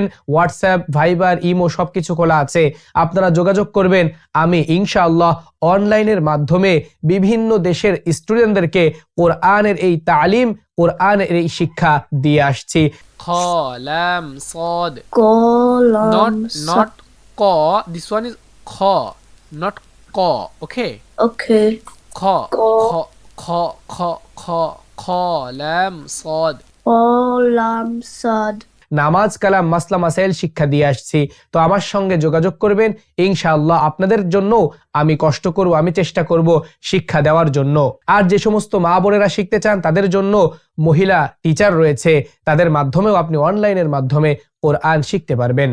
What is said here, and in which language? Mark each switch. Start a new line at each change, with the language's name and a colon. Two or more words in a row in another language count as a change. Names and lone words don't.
Bangla: হোয়াটসঅ্যাপ, ভাইবার, ইমো সবকিছু খোলা আছে, আপনারা যোগাযোগ করবেন। আমি ইনশাআল্লাহ অনলাইনের মাধ্যমে বিভিন্ন দেশের স্টুডেন্টদেরকে কোরআনের এই তালিম, কোরআনের এই শিক্ষা দিয়ে আসছি।
Arabic: خ لام صاد,
English: Column. not ক, this one is খ, not ক, okay? Okay.
Arabic: খ ক। خ خ خ خ خ لام صاد.
English: Column sod.
Bangla: নামাজ, কালাম, মাসলা, মাসাইল শিক্ষা দিয়ে আসছি। তো আমার সঙ্গে যোগাযোগ করবেন ইনশাআল্লাহ। আপনাদের জন্য আমি কষ্ট করব, আমি চেষ্টা করব শিক্ষা দেওয়ার জন্য। আর যে সমস্ত মা বোনেরা শিখতে চান তাদের জন্য মহিলা টিচার রয়েছে, তাদের মাধ্যমেও আপনি অনলাইনের মাধ্যমে কোরআন শিখতে পারবেন।